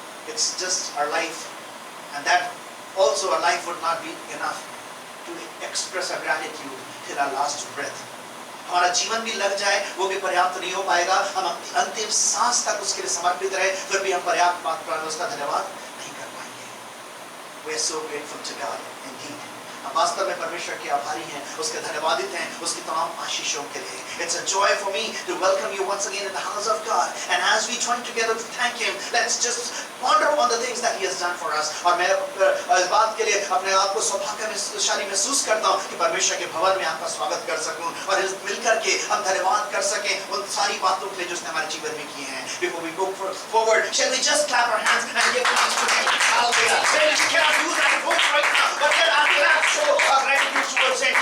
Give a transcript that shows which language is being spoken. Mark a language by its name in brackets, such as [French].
[English] It's just our life, and that also our life would not be enough to express our gratitude till our last breath. [Hindi] हमारा जीवन भी लग जाए वो भी पर्याप्त नहीं हो पाएगा, हम अपनी अंतिम सांस तक उसके लिए समर्पित रहे फिर भी हम पर्याप्त मात्रा में उसका धन्यवाद नहीं कर पाएंगे. [English] We are so grateful to God indeed. [Hindi] हम वास्तव में परमेश्वर के आभारी हैं, उसके धन्यवादित हैं उसकी तमाम आशीषों के लिए. [English] It's a joy for me to welcome you once again in the house of God, and as we join together to thank Him, let's just ponder on the things that He has done for us. [Hindi] और मैं इस बात के लिए अपने आप को सौभाग्यशाली महसूस करता हूँ कि परमेश्वर के भवन में आपका स्वागत कर सकूँ और मिलकर के हम धन्यवाद कर सकें उन सारी बातों के लिए जो उसने हमारे जीवन में की हैं. [English] Before we go forward, shall we just clap our hands and give thanks to Him? Hallelujah. We cannot do that voice right now, but let our clap show our gratitude towards Him.